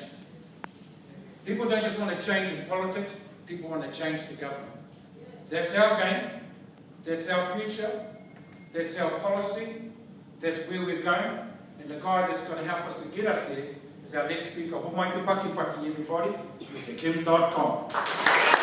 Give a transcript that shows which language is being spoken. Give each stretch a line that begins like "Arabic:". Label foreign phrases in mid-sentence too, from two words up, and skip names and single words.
English: People don't just want to change in politics, people want to change the government. That's our game, that's our future, that's our policy, that's where we're going, and the guy that's going to help us to get us there is our next speaker.
Māori: Ho mai te paki paki,
English: everybody, Mr. Kim.com.